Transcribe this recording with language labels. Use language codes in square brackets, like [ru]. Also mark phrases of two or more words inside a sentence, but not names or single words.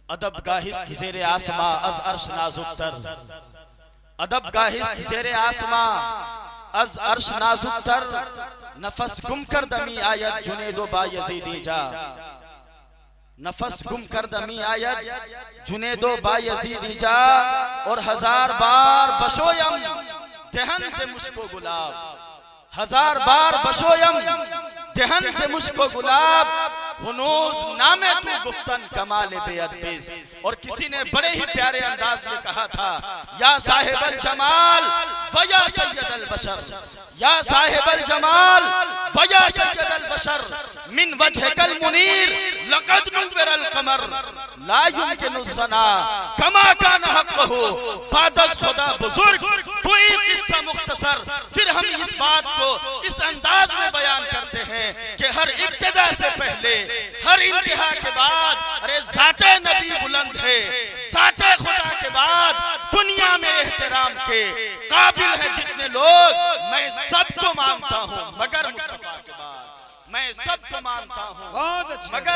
[fa] ادب گاہست زیر آسماں از عرش نازک تر، ادب گاہست زیر آسماں از عرش نازک تر، نفس گم کردمی آید جنید و بایزیدی جا، نفس گم کردمی آید جنید و بایزیدی جا، اور ہزار بار بشویم دہن سے مشک و گلاب، ہزار بار بشویم دہن سے مشک و گلاب، ہنوز نام تو گفتن کمال بے ادبیست۔ [ur] اور کسی نے بڑے ہی پیارے انداز میں کہا تھا، [ar] یا صاحب الجمال و یا سید البشر، یا صاحب الجمال و یا سید البشر، من وجہک المنیر لقد نور القمر، لا يمکن الزنا کما کان حقہ [fa] بعد از خدا بزرگ۔ [ur] تو ایک قصہ مختصر، پھر ہم اس بات کو اس انداز میں بیان کرتے ہیں کہ ہر ابتدا سے پہلے، ہر انتہا کے بعد، ارے ذات نبی بلند ہے، ذات خدا کے بعد دنیا میں احترام کے قابل ہیں جتنے لوگ، میں سب کو مانتا ہوں مگر مصطفیٰ کے بعد، میں سب کو مانتا ہوں مگر